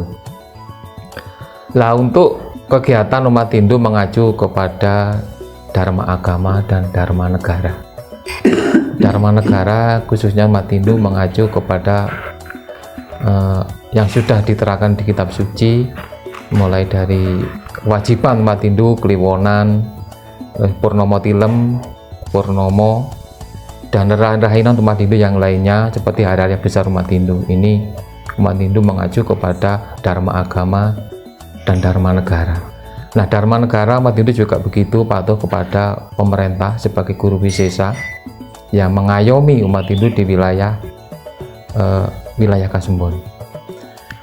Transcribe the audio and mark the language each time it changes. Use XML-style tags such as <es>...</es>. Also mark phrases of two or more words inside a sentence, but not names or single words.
<id>Lah, untuk kegiatan umat Hindu mengacu kepada Dharma agama dan Dharma negara. Dharma negara khususnya umat Hindu mengacu kepada yang sudah diterangkan di kitab suci, mulai dari kewajiban umat Hindu, Kliwonan, Purnomo Tilem, Purnomo, dan rahinan umat Hindu yang lainnya seperti hari-hari besar umat Hindu. Ini umat Hindu mengacu kepada Dharma agama dan Dharma negara. Nah, Dharma negara umat Hindu juga begitu, patuh kepada pemerintah sebagai guru wisesa yang mengayomi umat Hindu di wilayah Kasembon.</id>